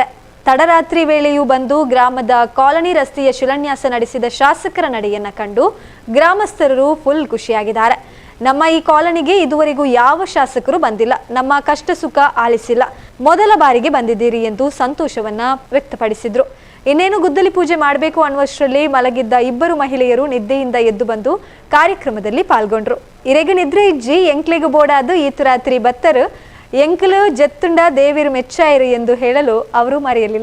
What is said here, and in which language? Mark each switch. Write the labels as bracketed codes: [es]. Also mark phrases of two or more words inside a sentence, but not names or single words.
[kn] ತಡರಾತ್ರಿ ವೇಳೆಯೂ ಬಂದು ಗ್ರಾಮದ ಕಾಲೋನಿ ರಸ್ತೆಯ ಶಿಲಾನ್ಯಾಸ ನಡೆಸಿದ ಶಾಸಕರ ನಡೆಯನ್ನ ಕಂಡು ಗ್ರಾಮಸ್ಥರು ಫುಲ್ ಖುಷಿಯಾಗಿದ್ದಾರೆ. ನಮ್ಮ ಈ ಕಾಲೋನಿಗೆ ಇದುವರೆಗೂ ಯಾವ ಶಾಸಕರು ಬಂದಿಲ್ಲ, ನಮ್ಮ ಕಷ್ಟ ಸುಖ ಆಲಿಸಿಲ್ಲ, ಮೊದಲ ಬಾರಿಗೆ ಬಂದಿದ್ದೀರಿ ಎಂದು ಸಂತೋಷವನ್ನ ವ್ಯಕ್ತಪಡಿಸಿದ್ರು. ಇನ್ನೇನು ಗುದ್ದಲಿ ಪೂಜೆ ಮಾಡಬೇಕು ಅನ್ನುವಷ್ಟರಲ್ಲಿ ಮಲಗಿದ್ದ ಇಬ್ಬರು ಮಹಿಳೆಯರು ನಿದ್ದೆಯಿಂದ ಎದ್ದು ಬಂದು ಕಾರ್ಯಕ್ರಮದಲ್ಲಿ ಪಾಲ್ಗೊಂಡ್ರು. [tcy] ಇರೆಗ ನಿದ್ರೆ ಇಜ್ಜಿ ಎಂಕ್ಲೆಗ ಬೋಡಾದು ಈತು ರಾತ್ರಿ ಬತ್ತರು ಎಂಕ್ಲು ಜತ್ತುಂಡ ದೇವಿರು ಮೆಚ್ಚಾಯಿರು [kn] ಎಂದು ಹೇಳಲು ಅವರು ಮರೆಯಲಿಲ್ಲ.